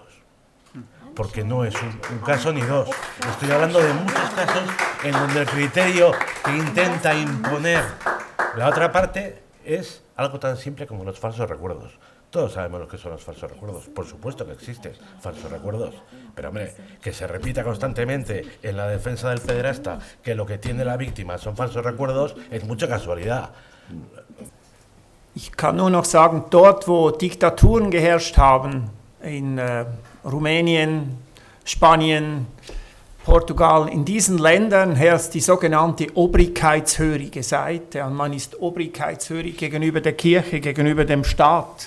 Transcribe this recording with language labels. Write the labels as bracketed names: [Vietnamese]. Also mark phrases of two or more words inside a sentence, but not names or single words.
[Spanish] Porque no es un caso ni dos. Estoy hablando de muchos casos en donde el criterio que intenta imponer la otra parte es algo tan simple como los falsos recuerdos. Todos sabemos lo que son los falsos recuerdos. Por supuesto que existen falsos recuerdos. Pero, hombre, que se repita constantemente en la defensa del pederasta que lo que tiene la víctima son falsos recuerdos es mucha casualidad. [German] Ich kann nur noch sagen, dort wo Diktaturen geherrscht haben, in Rumänien, Spanien, Portugal, in diesen Ländern herrscht die sogenannte obrigkeitshörige Seite. Und man ist obrigkeitshörig gegenüber der Kirche, gegenüber dem Staat.